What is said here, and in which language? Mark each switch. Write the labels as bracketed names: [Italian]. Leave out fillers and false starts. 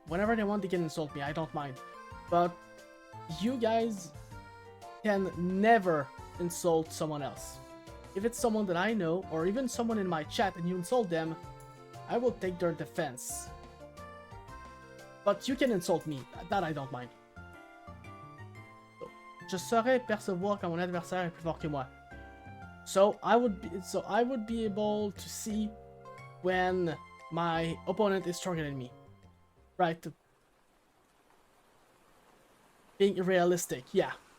[English] Whenever they want, they can insult me, I don't mind. But you guys can never insult someone else. If it's someone that I know, or even someone in my chat, and you insult them, I will take their defense. But you can insult me, that I don't mind. [French] Je saurais percevoir quand mon adversaire est plus fort que moi. [English] So I would be able to see when my opponent is stronger than me. Right. Being realistic, yeah.